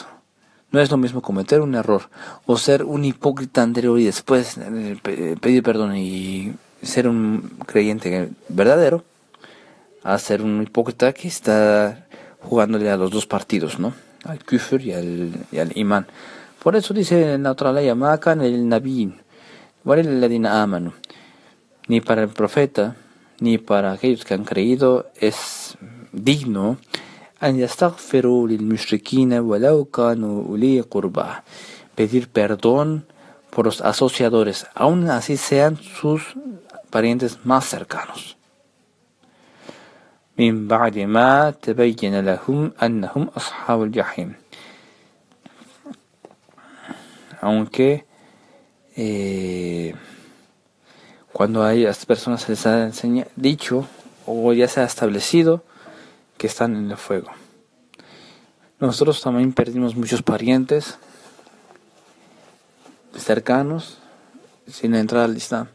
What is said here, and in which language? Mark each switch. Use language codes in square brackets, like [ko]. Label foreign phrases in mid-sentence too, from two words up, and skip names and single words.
[es] No es lo mismo cometer un error o ser un hipócrita anterior y después pedir perdón y ser un creyente verdadero, a ser un hipócrita que está jugándole a los dos partidos, ¿no? [ar] الكفر [es] y [ar] الإيمان. [es] Por eso dice en la otra ley: [ar] ما كان للنبيين وللذين آمنوا. [es] Ni para el profeta ni para aquellos que han creído es digno [ar] أن يستغفروا للمشركين ولو كانوا أولي قربى, [es] pedir perdón por los asociadores, aun así sean sus parientes más cercanos. [ar] من بعد ما تبين لهم أنهم أصحاب الجحيم. [es] Aunque cuando a estas personas se les ha dicho o ya se ha establecido que están en el fuego. Nosotros también perdimos muchos parientes cercanos sin entrar al Islam.